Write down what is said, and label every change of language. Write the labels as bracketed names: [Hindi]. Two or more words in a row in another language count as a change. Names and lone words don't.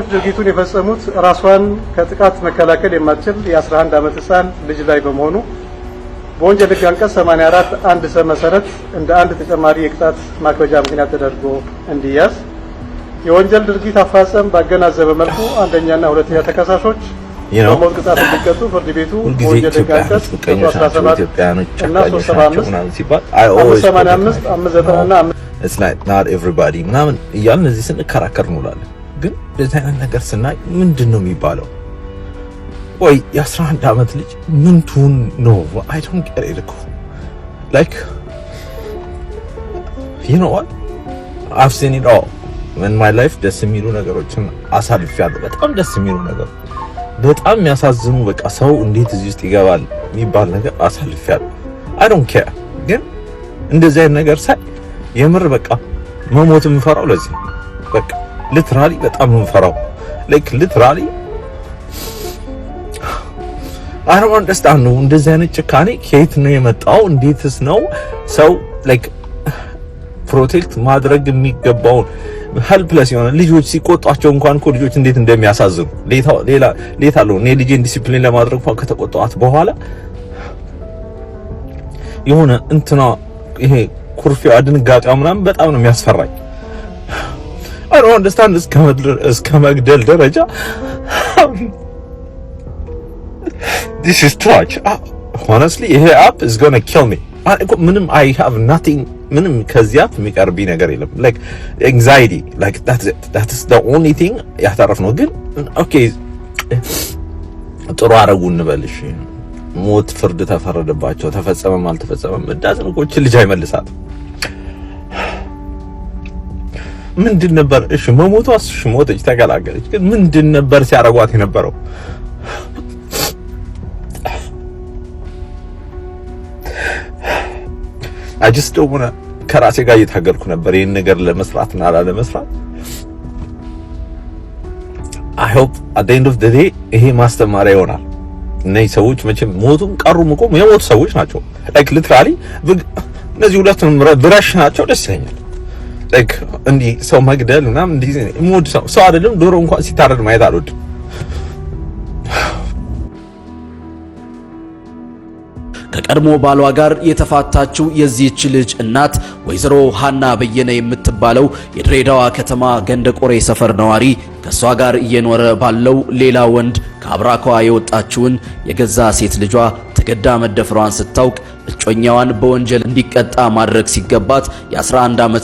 [Amharic] ድርጊቱን የፈጸሙት ራሷን ከጥቃት መከላከል የማትችል የ11 ዓመት ህፃን ልጅ ላይ በመሆኑ በወንጀል ሕግ አንቀጽ 84 1 ሰ መሰረት እንደ አንድ ተጨማሪ የቅጣት ማክበጃ ምክንያት ተደርጎ እንዲያዝ። የወንጀል ድርጊት አፈጻጸም ባገናዘበ መልኩ አንደኛና ሁለተኛ ተከሳሾች በሞት ቅጣት እንዲቀጡ ፍርድ ቤቱ ወንጀል ሕግ አንቀጽ 17 እና 375 585 590 [English] it's not everybody [Amharic] ምናምን እያልን እዚህ ስንከራከር እንውላለን። ግን በዚህ አይነት ነገር ስናይ ምንድነው የሚባለው? ወይ የ11 ዓመት ልጅ ምን ቱን ነው? [English] I don't get it እኮ like you know what I've seen it all in my life። [Amharic] ደስ የሚሉ ነገሮችን አሳልፌያለሁ። በጣም ደስ የሚሉ ነገር፣ በጣም የሚያሳዝኑ በቃ ሰው እንዴት እዚህ ውስጥ ይገባል የሚባል ነገር አሳልፌያለሁ። [English] I don't care። [Amharic] ግን እንደዚህ አይነት ነገር ሳይ የምር በቃ መሞት የምፈራው ለዚህ በቃ ሊትራሊ በጣም ነው የምፈራው። [English] like literally I don't understand [Amharic] ነው እንደዚህ አይነት ጭካኔ ከየት ነው የመጣው? እንዴትስ ነው ሰው like ፕሮቴክት ማድረግ የሚገባውን ሄልፕለስ የሆነ ልጆች ሲቆጧቸው እንኳን እኮ ልጆች እንዴት እንደሚያሳዝኑ ሌላ ነው። እኔ ልጄን ዲሲፕሊን ለማድረግ እንኳን ከተቆጣኋት በኋላ የሆነ እንትና ይሄ ኩርፊያ ድንጋጤዋ ምናምን በጣም ነው የሚያስፈራኝ። [English] I don't understand [Amharic] እስከ መግደል ደረጃ [English] this is too much. Honestly, ይሄ app is gonna kill me. [Amharic] ምንም [English] I have nothing [Amharic] ምንም ከዚህ app የሚቀርብኝ ነገር የለም። [English] like anxiety, like that is the only thing [Amharic] ያተረፍነው። ግን okay ጥሩ አረጉ እንበልሽ፣ ሞት ፍርድ ተፈረደባቸው፣ ተፈጸመም አልተፈጸመም እንዳዝን እኮ ልጅ አይመልሳት። ምንድን ነበር እሺ መሞቷ? እሺ ሞተች፣ ተገላገለች። ግን ምንድን ነበር ሲያረጓት የነበረው? [English] I just don't want to [Amharic] ከራሴ ጋር እየታገልኩ ነበር ይሄን ነገር ለመስራትና ላለመስራት። [English] I hope at the end of the day [Amharic] ይሄ ማስተማሪያ ይሆናል። እነዚህ ሰዎች መቼም ሞቱም ቀሩም እኮ የሞቱ ሰዎች ናቸው። [English] like literally [Amharic] እነዚህ ሁለቱም ብራሽ ናቸው። ደስ ይለኛል። like እንዲህ ሰው መግደል ምናምን እንዲህ ሞድ ሰው አይደለም ዶሮ እንኳን ሲታረድ ማየት አልወድም። ከቀድሞ ባሏ ጋር የተፋታችው የዚህች ልጅ እናት ወይዘሮ ሃና በየነ የምትባለው የድሬዳዋ ከተማ ገንደቆሬ ሰፈር ነዋሪ ከሷ ጋር እየኖረ ባለው ሌላ ወንድ ከአብራኳ የወጣችውን የገዛ ሴት ልጇ ተገዳ መደፈሯን ስታውቅ እጮኛዋን በወንጀል እንዲቀጣ ማድረግ ሲገባት የ11 ዓመት